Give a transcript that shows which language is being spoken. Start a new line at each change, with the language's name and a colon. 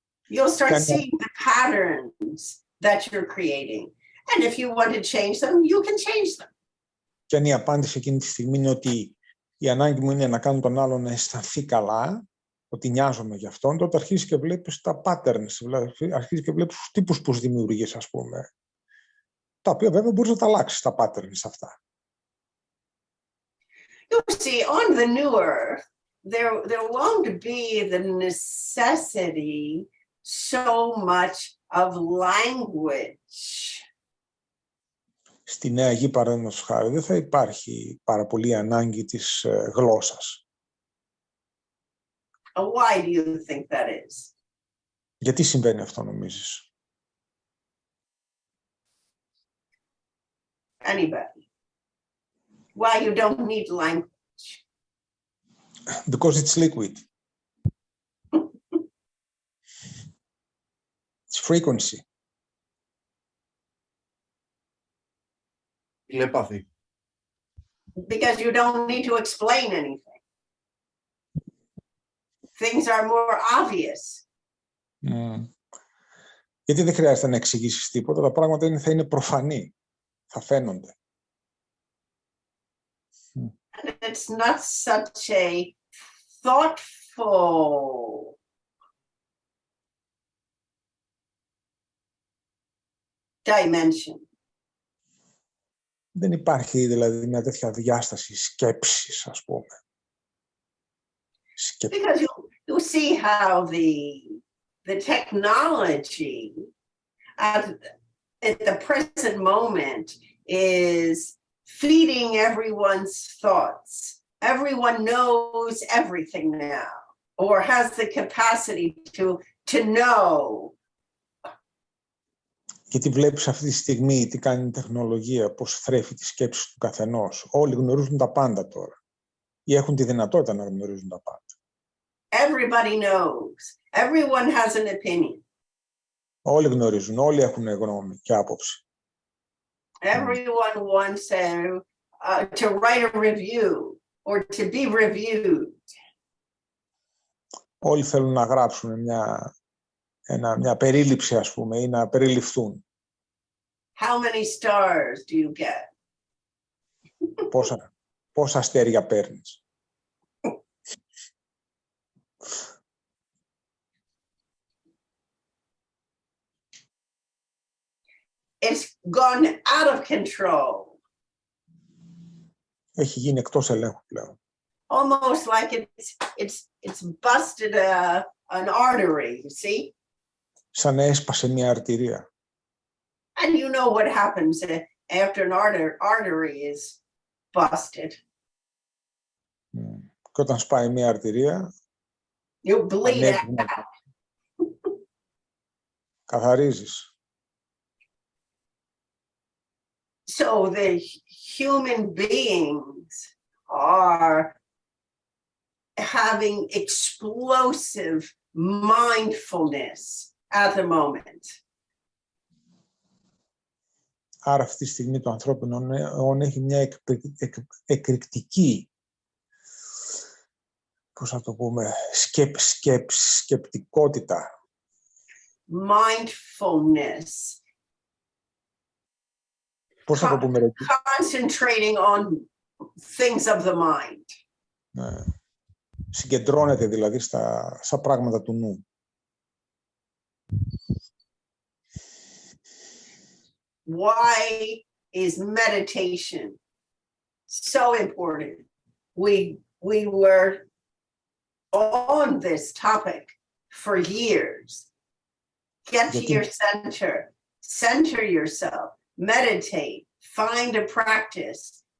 English: You'll start seeing the patterns that you're creating. And if you want to change them, you can change them.
Greek: Και αν η απάντηση εκείνη τη στιγμή είναι ότι η ανάγκη μου είναι να κάνω τον άλλον να αισθανθεί καλά, ότι νοιάζομαι για αυτόν, τότε αρχίζεις και βλέπεις τα patterns, δηλαδή αρχίζεις και βλέπεις τους τύπους που δημιουργείς, ας πούμε, τα οποία βέβαια μπορείς να τα αλλάξεις, τα patterns αυτά.
English: You see, on the new earth, there won't be the necessity so much of language.
Greek: Στη νέα γη, παραδείγματος χάρη, δεν θα υπάρχει πάρα πολύ ανάγκη της γλώσσας.
English: Why do you think that is?
Greek: Γιατί συμβαίνει αυτό, νομίζεις?
English: Anybody? Why you don't need language? Because it's liquid. It's frequency.
Greek: Τηλεπάθη.
English: Because you don't need to explain anything. Things are more obvious.
Greek: Γιατί δεν χρειάζεται να εξηγήσεις τίποτα, τα πράγματα θα είναι προφανή, θα φαίνονται.
English: And it's not such a thoughtful dimension.
Greek: Δεν υπάρχει δηλαδή μια τέτοια διάσταση σκέψης, ας πούμε.
English: Because you see how the technology at the present moment is feeding everyone's thoughts. Everyone knows everything now, or has the capacity to know.
Greek: Γιατί βλέπεις αυτή τη στιγμή τι κάνει η τεχνολογία, πώς θρέφει τις σκέψεις του καθενός. Όλοι γνωρίζουν τα πάντα τώρα. Ή έχουν τη δυνατότητα να γνωρίζουν τα πάντα.
English: Everybody knows. Everyone has an opinion.
Greek: Όλοι γνωρίζουν, όλοι έχουν γνώμη και άποψη.
English: Everyone wants to write a review or to be reviewed.
Greek: Όλοι θέλουν να γράψουν μια περίληψη, ας πούμε, ή να περιληφθούν.
English: How many stars do you get?
Greek: Πόσα αστέρια παίρνεις?
English: It's gone out of control.
Greek: Έχει γίνει εκτός ελέγχου πλέον.
English: Almost like it's busted an artery, you see?
Greek: Σαν έσπασε μια αρτηρία.
English: And you know what happens after an artery is busted.
Greek: Και όταν σπάει μια αρτηρία,
English: You bleed out.
Greek: Καθαρίζεις.
English: So the human beings are having explosive mindfulness at the moment.
Greek: Άρα αυτή τη στιγμή το ανθρώπινο όν έχει μια εκρηκτική πώς θα το πούμε, σκεπτικότητα.
English: Mindfulness.
Greek: Πώς θα το πούμε, ρε?
English: Concentrating on things of the mind.
Greek: Ναι. Συγκεντρώνεται δηλαδή στα πράγματα του νου.
English: Why is meditation so important? We were on this topic for years. Get to your center yourself, meditate, find a practice.